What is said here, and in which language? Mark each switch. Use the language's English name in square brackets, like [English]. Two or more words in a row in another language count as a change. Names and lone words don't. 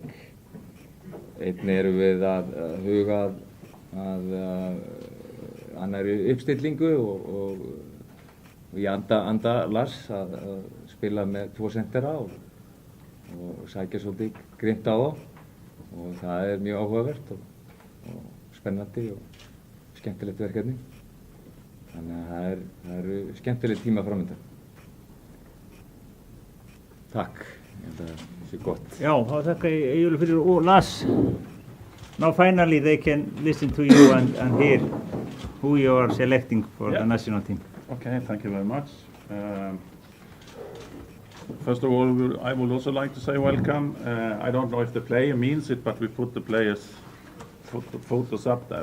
[Icelandic] Einnig erum við að huga að annarri uppstillingu og í anda Lars að spila með 2 sentera og sækja svolítið grimmt á þá, og það mjög áhugavert og spennandi og skemmtilegt verkefni. Þannig að það eru skemmtileg tíma framöndan. Takk, ég held að það sé gott. Já, þá þakka ég Eyjólfur fyrir og Lars. [English] Now finally they can listen to you and hear who you are selecting for the national team. Okay, thank you very much. First of all, I would also like to say welcome. I don't know if the player means it, but we put the players' photos up there.